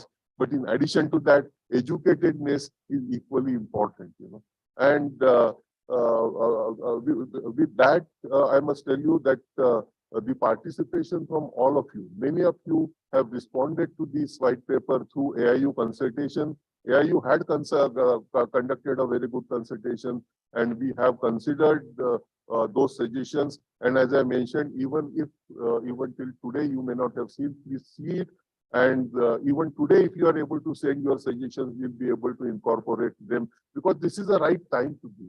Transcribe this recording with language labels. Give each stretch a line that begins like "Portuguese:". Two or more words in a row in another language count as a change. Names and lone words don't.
English: But in addition to that, educatedness is equally important, you know. And with that, I must tell you that the participation from all of you, many of you have responded to this white paper through AIU consultation. AIU had conducted a very good consultation, and we have considered those suggestions. And as I mentioned, even if even till today you may not have seen, please see it. And even today, if you are able to send your suggestions, we'll be able to incorporate them, because this is the right time to do.